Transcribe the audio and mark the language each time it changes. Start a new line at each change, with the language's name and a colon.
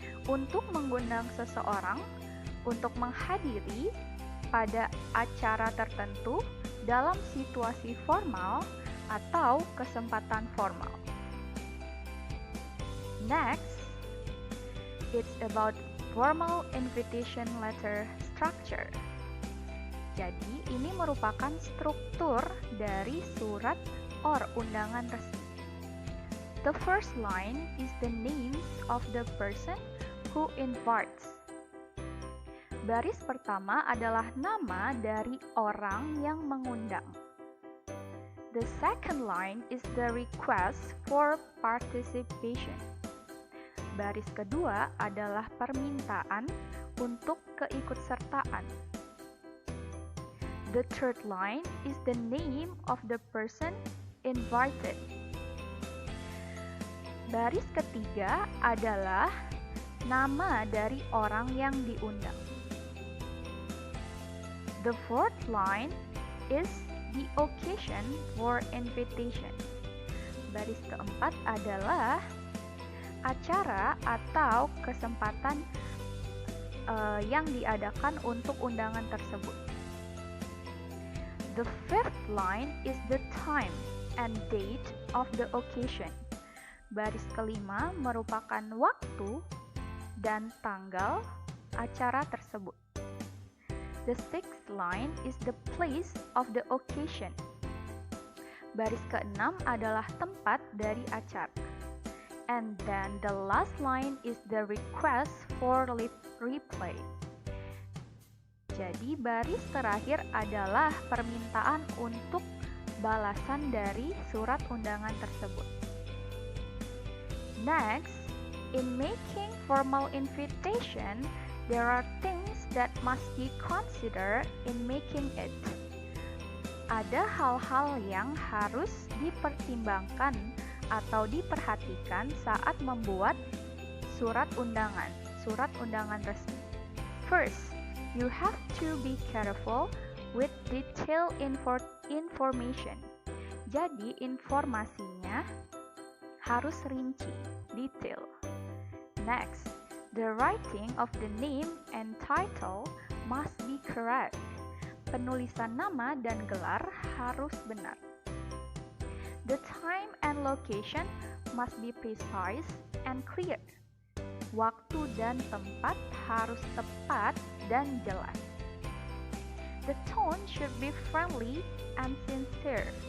Indonesian: Untuk mengundang seseorang untuk menghadiri pada acara tertentu dalam situasi formal atau kesempatan formal.
English: Next, it's about formal invitation letter structure.
Indonesian: Jadi, ini merupakan struktur dari surat or undangan resmi.
English: The first line is the names of the person who invites.
Indonesian: Baris pertama adalah nama dari orang yang mengundang.
English: The second line is the request for participation.
Indonesian: Baris kedua adalah permintaan untuk keikutsertaan.
English: The third line is the name of the person invited.
Indonesian: Baris ketiga adalah nama dari orang yang diundang.
English: The fourth line is the occasion for invitation.
Indonesian: Baris keempat adalah acara atau kesempatan yang diadakan untuk undangan tersebut.
English: The fifth line is the time and date of the occasion.
Indonesian: Baris kelima merupakan waktu dan tanggal acara tersebut.
English: The sixth line is the place of the occasion.
Indonesian: Baris keenam adalah tempat dari acara.
English: And then the last line is the request for replay.
Indonesian: Jadi baris terakhir adalah permintaan untuk balasan dari surat undangan tersebut.
English: Next, in making formal invitation, there are things that must be considered in making it.
Indonesian: Ada hal-hal yang harus dipertimbangkan atau diperhatikan saat membuat surat undangan resmi.
English: First, you have to be careful with detailed information.
Indonesian: Jadi, informasinya harus rinci, detail.
English: Next, the writing of the name and title must be correct.
Indonesian: Penulisan nama dan gelar harus benar.
English: The time and location must be precise and clear.
Indonesian: Waktu dan tempat harus tepat dan jelas.
English: The tone should be friendly and sincere.